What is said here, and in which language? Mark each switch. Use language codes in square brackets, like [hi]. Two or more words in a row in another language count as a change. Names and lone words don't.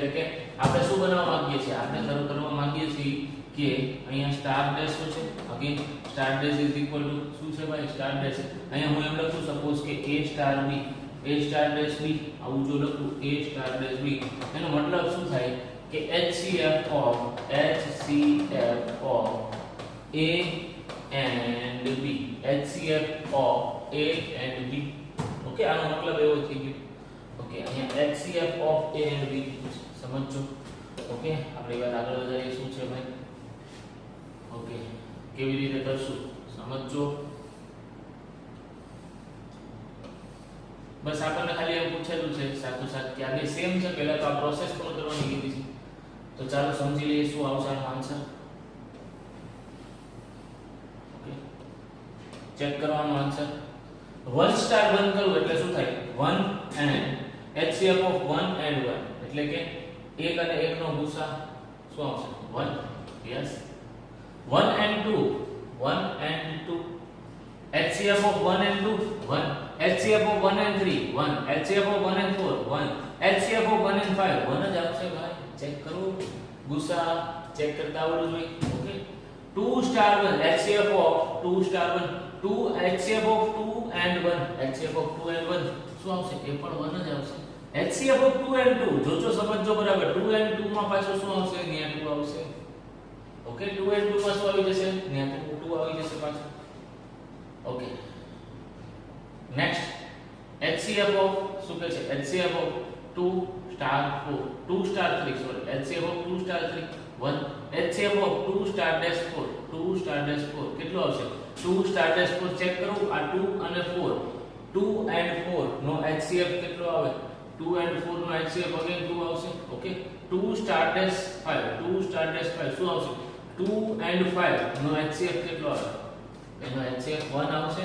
[gu] એટલે કે આપણે શું બનાવવા માંગીએ છીએ? આપણે કરવા માંગીએ છીએ કે અહીંયા [en] star dash [gu] શું છે? [en] again star dash is equal to [gu] શું છે ભાઈ? [en] star dash. [gu] અહીંયા હું એમ લખું સપોઝ કે [en] A star B, A star dash B, [gu] આવું જો લખું [en] A star dash B, [gu] એનો મતલબ શું થાય કે [en] HCF of A and B. HCF of A and B. [gu] ઓકે, આનો મતલબ એવો થઈ ગયો. ઓકે, અહીંયા [en] HCF of A and B [gu] સમજો. ઓકે, આપણે વાત આગળ વધારીએ. શું છે ભાઈ? ઓકે, કેવી રીતે કરશું સમજો. બસ આપણને ખાલી એમ પૂછેલું છે સાચું સાચ કે આ બે સેમ છે. પહેલા તો આ પ્રોસેસ પણ કરવાની કીધી છે. તો ચાલો સમજી લઈએ શું આવશે આનો આન્સર. ચેક કરવાનો આન્સર. 1 સ્ટાર 1 કરું એટલે શું થાય? [en] 1 and HCF of 1 and 1 [gu] એટલે કે 1 અને 1 નો ગુસા શું આવશે? 1. યસ. [en] 1 and 2 HCF of 1 and 2 1. HCF of 1 and 3 1. HCF of 1 and 4 1. HCF of 1 and 5 [gu] 1 જ આવશે ભાઈ. ચેક કરો. ગુસા ચેક કરતા આવડવું જોઈએ. ઓકે, [en] 2 star 1 HCF of 2 star 1 2 HCF of 2 and 1 HCF of 2 and 1 [gu] શું આવશે? એ પણ 1 જ આવશે. [en] HCF of 2 and 2 [gu] જોજો સમજો બરાબર. 2 and 2 માં પાછો શું આવશે? ત્યાં 2 આવશે. ઓકે, 2 and 2 માં શું આવી જશે? ત્યાં 2 આવી જશે પાછો. ઓકે, [en] next HCF of [gu] શું કહે છે? [en] HCF of 2 star 4 2 star 3 sorry HCF of 2 star 3 1. HCF of 2 star dash 4 2 star dash 4 [gu] કેટલું આવશે? [en] 2 star dash 4 [gu] ચેક કરું. આ 2 અને 4 2 and 4 નો HCF કેટલો આવે? 2 and 4 નો HCF અગેન 2 આવશે. ઓકે, [en] 2 star dash 5 2 star dash 5 [gu] શું આવશે? 2 and 5 નો HCF કેટલો આવે? એનો HCF 1 આવશે.